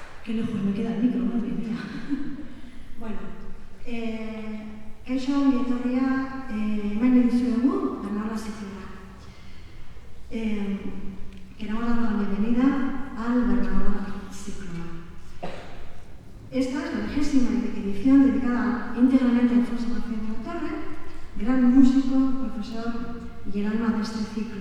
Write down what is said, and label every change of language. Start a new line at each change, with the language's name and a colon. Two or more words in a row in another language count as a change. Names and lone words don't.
Spanish: Qué lejos me queda el micro, madre mía.
Basque: Bueno, kaixo ongi etorria eman dizuegu Bernaola Zikloa.
Spanish: Queremos dar la bienvenida al Bernaola Zikloa. Esta es la 20ª edición dedicada íntegramente a Alfonso García de la Torre, gran músico, profesor y el alma de este ciclo.